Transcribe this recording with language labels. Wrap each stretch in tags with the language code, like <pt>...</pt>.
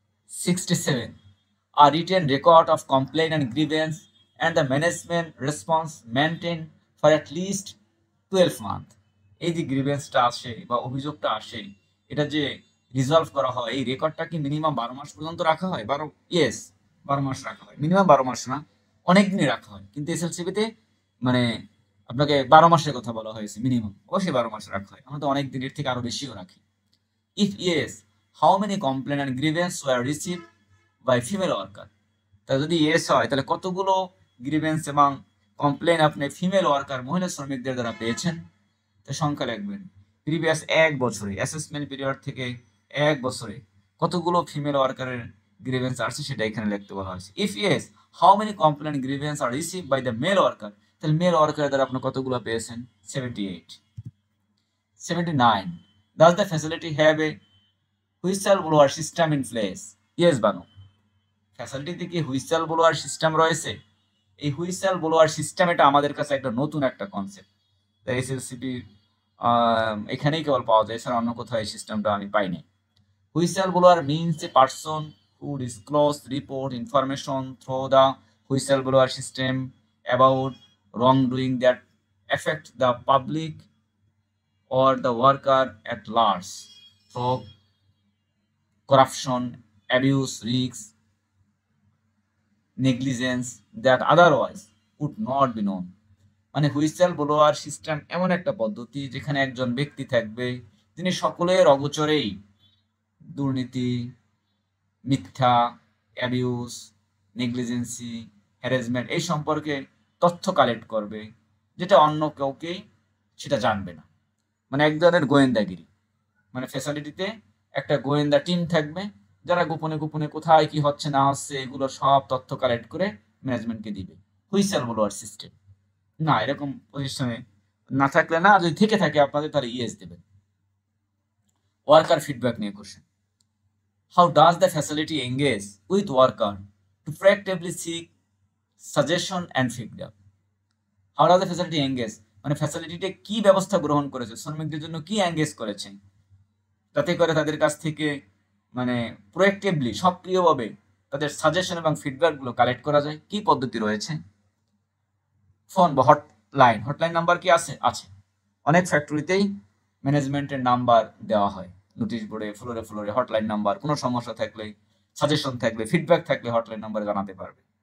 <en>67, a written record of complaint and grievance and the management response maintained for at least 12 months.</en> <bn>এই যে গ্রিভেন্সটা আসে বা অভিযোগটা আসে, এটা যে রিজলভ করা হয়, এই রেকর্ডটা কি মিনিমাম 12 মাস পর্যন্ত রাখা হয়? 12 মাস রাখা হয়, মিনিমাম 12 মাস না, অনেক দিনই রাখা হয়, কিন্তু এসএলসিবিতে মানে আপনাকে 12 মাসের কথা বলা হয়েছে, মিনিমাম অবশ্যই 12 মাস রাখা হয়, আমরা তো অনেক দিনের থেকে আরো বেশিও রাখি।</bn> <en>If yes, how many complain and grievance were receive by female worker.</en> <bn>তা যদি ইয়েস হয় তাহলে কতগুলো গ্রিভেন্স এবং কমপ্লেন আপনি ফিমেল ওয়ার্কার, মহিলা শ্রমিকদের দ্বারা পেয়েছেন? তো সংখ্যা লিখবেন, প্রিভিয়াস 1 বছরে, অ্যাসেসমেন্ট পিরিয়ড থেকে 1 বছরে কতগুলো ফিমেল ওয়ার্কারের গ্রিভেন্স আসছে সেটা এখানে লিখতে বলা হয়েছে।</bn> <en>if yes, how many complain grievance are receive by the male worker,</en> <bn>তাহলে মেল ওয়ার্কার দ্বারা আপনি কতগুলো পেয়েছেন? 78।</bn> <en>79, does the facility have a whistleblower system in place? Yes বা no?</en> <bn>ফ্যাসিলিটিতে কি হুইসেল ব্লোয়ার সিস্টেম রয়েছে? এই হুইসেল ব্লোয়ার সিস্টেম এটা আমাদের কাছে একটা নতুন একটা কনসেপ্ট, এসএলসিপি এখানেই কেবল পাওয়া যায়, এছাড়া অন্য কোথাও এই সিস্টেমটা আমি পাইনি।</bn> <en>Whistle blower means a person who disclose report information through the whistleblower system about wrongdoing that affect the public or the worker at large through corruption, abuse, risks, negligence that otherwise would not be known.</en> <bn>মানে whistle blower system এমন একটা পদ্ধতি যেখানে একজন ব্যক্তি থাকবে যিনি সকলের অগোচরেই দুর্নীতি, মিথ্যা, অ্যাবিউজ, নেগলিজেন্সি, হ্যারাসমেন্ট এই সম্পর্কে তথ্য কালেক্ট করবে, যেটা অন্য কাউকে সেটা জানবে না। মানে এক ধরনের গোয়েন্দাগিরি। মানে ফ্যাসিলিটিতে একটা গোয়েন্দা টিম থাকবে যারা গোপনে গোপনে কোথায় কি হচ্ছে না হচ্ছে এগুলো সব তথ্য কালেক্ট করে ম্যানেজমেন্টকে দিবে। হুইসেল ব্লোয়ার সিস্টেম না, এরকম প্রতিষ্ঠানে না থাকলে না, যদি থেকে থাকে আপনাদের তাহলে ইয়েস দেবেন। ওয়ার্কার ফিডব্যাক নিয়ে question.</bn> <en>How does the facility engage with worker to proactively seek suggestion and feedback? How does the facility engage?</en> <bn>মানে ফ্যাসিলিটিতে কি ব্যবস্থা গ্রহণ করেছে, শ্রমিকদের জন্য কি এঙ্গেজ করেছে, যাতে করে তাদের কাছ থেকে মানে প্রোঅ্যাক্টিভলি সক্রিয়ভাবে তাদের সাজেশন এবং ফিডব্যাকগুলো কালেক্ট করা যায়। কি পদ্ধতি রয়েছে? ফোন বা হটলাইন, হটলাইন নাম্বার কি আছে? আছে। অনেক ফ্যাক্টরিতেই ম্যানেজমেন্টের নাম্বার দেওয়া হয়, নোটিশ বোর্ডে ফ্লোরে ফ্লোরে হটলাইন নাম্বার, কোনো সমস্যা থাকলে, সাজেশন থাকলে, ফিডব্যাক থাকলে হটলাইন নাম্বারে জানাতে পারবে।</bn>